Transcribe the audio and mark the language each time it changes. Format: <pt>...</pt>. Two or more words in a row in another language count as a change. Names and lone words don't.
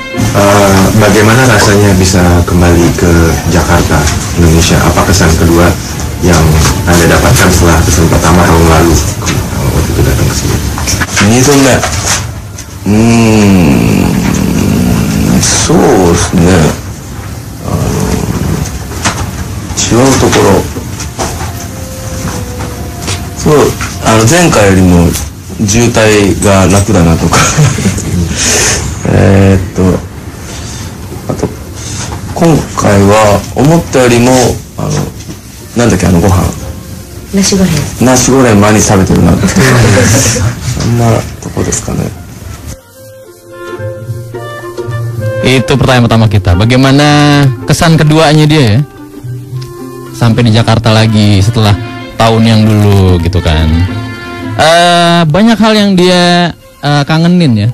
<id>Bagaimana rasanya bisa kembali ke Jakarta, Indonesia? Apa kesan kedua yang Anda dapatkan setelah kesan pertama tahun lalu waktu itu datang ke sini?</id> <ja>そうですね。違うところ。そう、前回よりも渋滞が楽だなとか。あと今回は思ったよりもなんだっけご飯。ナシゴレン。ナシゴレン毎日食べてるなって。そんなとこですかね。</ja> <id>Itu pertanyaan pertama kita. Bagaimana kesan keduanya dia ya? Sampai di Jakarta lagi setelah tahun yang dulu gitu kan. Banyak hal yang dia kangenin ya.</id>